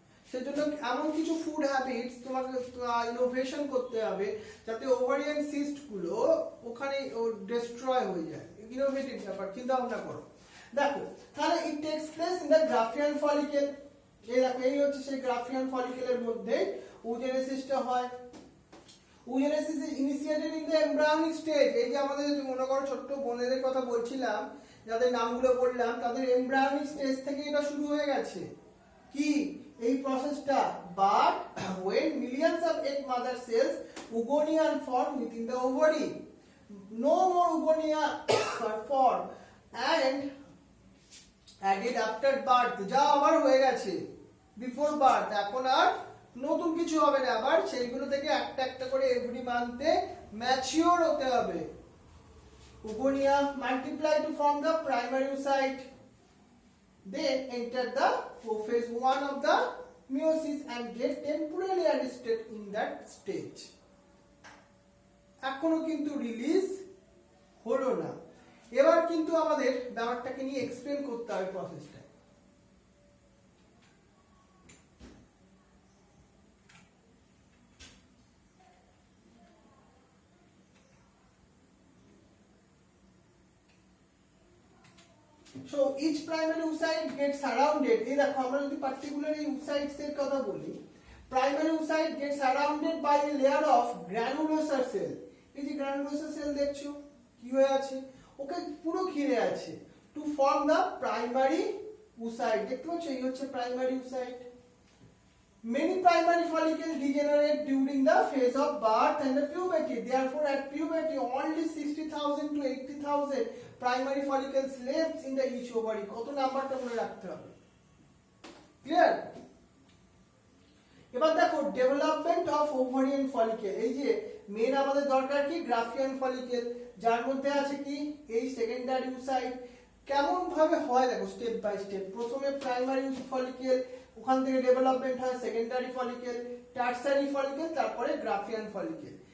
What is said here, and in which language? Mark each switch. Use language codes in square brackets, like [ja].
[bn] সেজন্য এমন কিছু ফুড হ্যাবিটস তোমাকে ইনোভেশন করতে হবে যাতে ওভারিয়ান সিস্ট গুলো ওখানে ডিস্ট্রয় হয়ে যায়। ইনোভেটিভ ব্যাপার, চিন্তা ভাবনা করো। দেখো তাহলে [en] It takes place in the Graafian follicle. [bn] এই দেখো, এই হচ্ছে সেই গ্রাফিয়ান ফলিকেলের মধ্যে oogenesisটা হয়। [en] oogenesis is initiated in the embryonic stage। [bn] এই যে আমাদের মনে করো ছোট্ট বোনেদের কথা বলছিলাম, যাদের নামগুলো বললাম, তাদের এমব্রায়োনিক স্টেজ থেকে এটা শুরু হয়ে গেছে কি এই প্রসেসটা। [en] But when millions of egg mother cells oogonia are formed within the ovary, no more oogonia are formed and added after birth। [bn] যা আবার হয়ে গেছে বিফোর বার্থ, এখন আর নতুন কিছু হবে না, আবার সেইগুলো থেকে একটা একটা করে এভরি মান্থে ম্যাচিওর হতে হবে। [en] oogonia multiply to form the primary oocyte, then enter the phase 1 of the meiosis and get temporarily arrested in that stage। [bn] এখনো কিন্তু রিলিজ হলো না। এবার কিন্তু আমাদের ব্যাপারটাকে নিয়ে এক্সপ্লেন করতে হবে প্রসেসটা। [en] So each primary oocyte gets surrounded। [bn] এই দেখো, আমরা যদি পার্টিকুলারলি oocytes এর কথা বলি, [en] primary oocyte gets surrounded by a layer of granulosa cell। [bn] এই যে granulosa cell দেখছো কি হয়ে আছে, ওকে পুরো ঘিরে আছে, [en] To form the primary oocyte। [bn] দেখতে পাচ্ছ, এই হচ্ছে primary oocyte। [en] Many primary follicles degenerate during the phase of birth and the puberty. Therefore, at puberty, only 60,000 to 80,000 primary follicles left in the each ovary। [bn] কত নাম্বারটা মনে রাখতে হবে, clear? এবার দেখো ডেভেলপমেন্ট অফ ওভারিয়ান ফলিকেল। এই যে main আমাদের দরকার কি, গ্রাফিয়ান ফলিকেল, যার মধ্যে আছে কি এই সেকেন্ডারি oocyte। কেমন ভাবে হয় দেখো, স্টেপ বাই স্টেপ। প্রথমে প্রাইমারি ফলিকেল, ওখান থেকে ডেভেলপমেন্ট হয় সেকেন্ডারি ফলিকেল, টারসারি ফলিকেল, তারপরে গ্রাফিয়ান ফলিকেল।